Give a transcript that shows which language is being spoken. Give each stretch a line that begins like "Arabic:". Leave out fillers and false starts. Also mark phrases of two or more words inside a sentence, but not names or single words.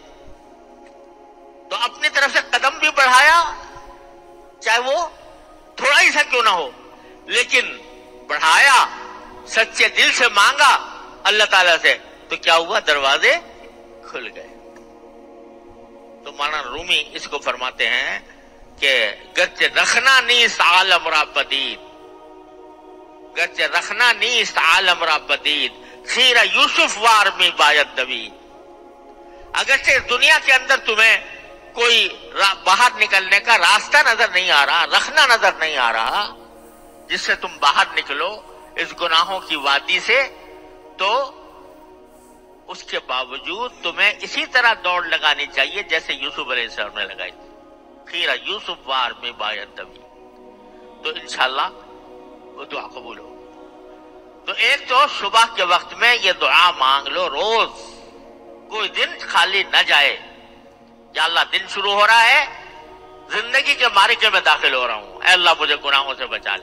Urdu: تو اپنی طرف سے قدم بھی بڑھایا، چاہے وہ تھوڑا ہی سا کیوں نہ ہو، لیکن بڑھایا، سچے دل سے مانگا اللہ تعالیٰ سے. تو کیا ہوا؟ دروازے کھل گئے. تو مولانا رومی اس کو فرماتے ہیں کہ
Persian: گرچہ رکھنا نیست عالم را پدید، گرچہ رکھنا نیست عالم را پدید، خیرہ یوسف وار میں باید دوید.
Urdu: اگرچہ دنیا کے اندر تمہیں کوئی باہر نکلنے کا راستہ نظر نہیں آ رہا، رکھنا نظر نہیں آ رہا جس سے تم باہر نکلو اس گناہوں کی وادی سے، تو اس کے باوجود تمہیں اسی طرح دوڑ لگانی چاہیے جیسے یوسف علیہ السلام نے لگائی تھی.
Persian: خیرہ یوسف وار میں باید دوید.
Urdu: تو انشاءاللہ وہ دعا قبول ہو. تو ایک تو صبح کے وقت میں یہ دعا مانگ لو، روز کوئی دن خالی نہ جائے. یا اللہ دن شروع ہو رہا ہے، زندگی کے معرکے میں داخل ہو رہا ہوں، اے اللہ مجھے گناہوں سے بچا لے.